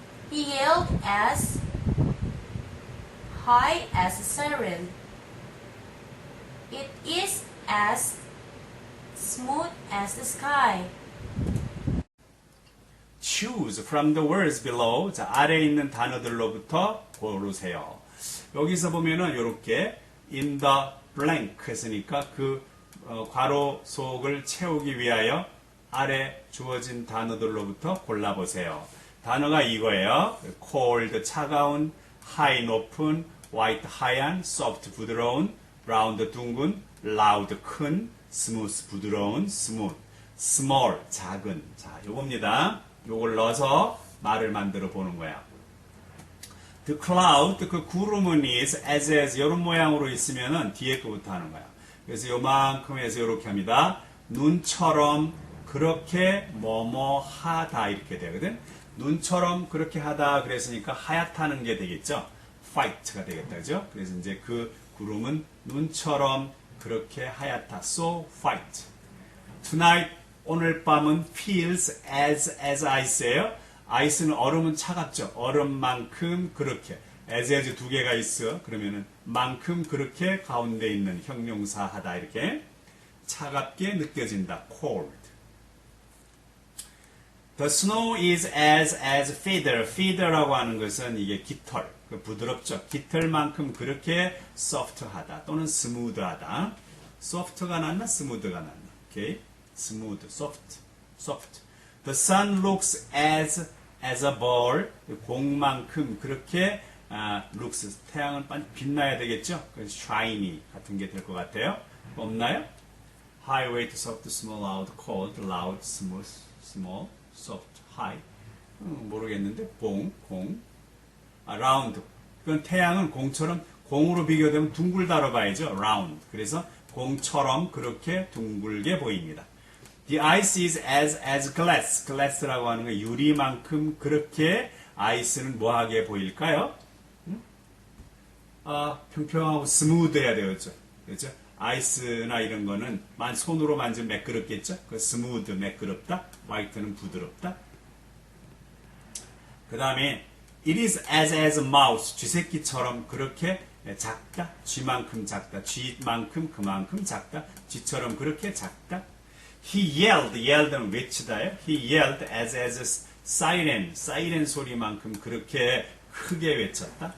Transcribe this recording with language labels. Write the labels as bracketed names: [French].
[English] He yelled as high as a siren. It is as smooth as the sky. Choose from the words below. [Korean] 자, 아래에 있는 단어들로부터 고르세요. 여기서 보면은 이렇게 [English] in the blank [Korean] 했으니까 그 괄호 속을 채우기 위하여 아래 주어진 단어들로부터 골라보세요. 단어가 이거예요. cold 차가운, high 높은, white 하얀, soft 부드러운, round 둥근, loud 큰, smooth 부드러운, smooth, small 작은. 자, 요겁니다. 요걸 넣어서 말을 만들어 보는 거야. [English] The cloud, [Korean] 그 구름은 [English] is as [Korean] 이런 모양으로 있으면은 뒤에 거부터 하는 거야. 그래서 요만큼 해서 이렇게 합니다. 눈처럼 그렇게 뭐뭐 하다 이렇게 되거든. 눈처럼 그렇게 하다 그랬으니까 하얗다는 게 되겠죠. white가 되겠다, 그죠? 그래서 이제 그 구름은 눈처럼 그렇게 하얗다. [English] So white. Tonight, [Korean] 오늘 밤은 [English] feels as ice예요. [Korean] ice는 얼음은 차갑죠. 얼음만큼 그렇게. as 두 개가 있어. 그러면은 만큼 그렇게 가운데 있는 형용사 하다 이렇게 차갑게 느껴진다. [English] cold. The snow is as feather. [Korean] feather라고 하는 것은 이게 깃털. 부드럽죠. 깃털만큼 그렇게 soft하다 또는 smooth하다. soft가 낫나 smooth가 낫나. 오케이. [English] smooth, soft. The sun looks as a ball. [Korean] 공만큼 그렇게 looks. 태양은 빛나야 되겠죠. 그래서 shiny 같은 게 될 것 같아요. 없나요? [English] high, weight, soft, small, loud, cold, loud, smooth, small, soft, high. [Korean] 모르겠는데 공. round. 그건 태양은 공처럼 공으로 비교되면 둥글다로 봐야죠. [English] round. [Korean] 그래서 공처럼 그렇게 둥글게 보입니다. [English] The ice is as glass. [Korean] glass라고 하는 건 유리만큼 그렇게 아이스는 뭐하게 보일까요? 평평하고 스무드해야 되겠죠. 그렇죠? 아이스나 이런 거는 손으로 만지면 매끄럽겠죠? 그 스무드, 매끄럽다. 화이트는 부드럽다. 그 다음에 [English] It is as a mouse. [Korean] 쥐새끼처럼 그렇게 작다. 쥐만큼 작다. 쥐만큼 그만큼 작다. 쥐처럼 그렇게 작다. [English] He yelled [Korean] 는 외치다요. [English] He yelled as a siren. [Korean] 사이렌 소리만큼 그렇게 크게 외쳤다.